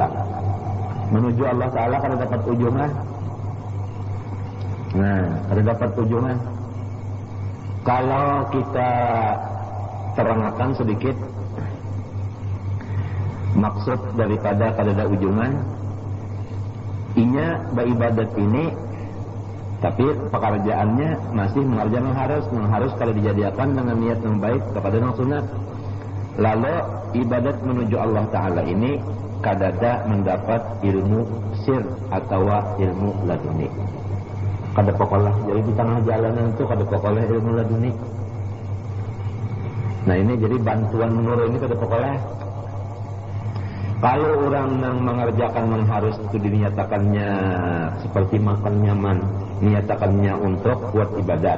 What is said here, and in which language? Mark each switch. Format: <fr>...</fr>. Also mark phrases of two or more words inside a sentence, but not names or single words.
<bjn>Menuju Allah Ta'ala kada dapat ujungan. Nah, kada dapat ujungan. Kalau kita terangkan sedikit maksud daripada kada ujungan, inya beribadat ini, tapi pekerjaannya masih mengerjakan yang harus kalau dijadikan dengan niat yang baik kepada yang sunat.</bjn> <id>Lalu ibadat menuju Allah Ta'ala ini kadada mendapat ilmu sir atau ilmu laduni.</id> <bjn>Kada pokolah, jadi di tengah jalanan itu kada pokolah ilmu laduni. Nah ini jadi bantuan menurut ini kada pokolah.</bjn> <id>Kalau orang yang mengerjakan yang harus itu dinyatakannya seperti makan nyaman, dinyatakannya untuk buat ibadat.</id>